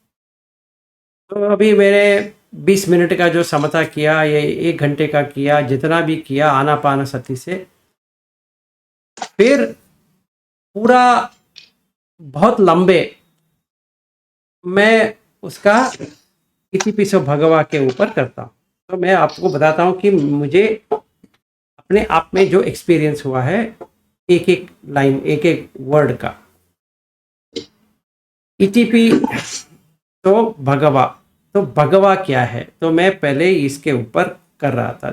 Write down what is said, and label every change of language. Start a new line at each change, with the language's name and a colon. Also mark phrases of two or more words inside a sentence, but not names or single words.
Hindi: तो अभी मैंने 20 मिनट का जो समता किया, ये 1 घंटे का किया, जितना भी किया आनापानसति से, फिर पूरा बहुत लंबे मैं उसका
Pali: इति पिसो भगवा
Hindi: के ऊपर करता हूँ। तो मैं आपको बताता हूँ कि मुझे अपने आप में जो एक्सपीरियंस हुआ है, एक एक लाइन, एक एक वर्ड का।
Pali: इतिपि तो भगवा,
Hindi: तो भगवा क्या है, तो मैं पहले इसके ऊपर कर रहा था।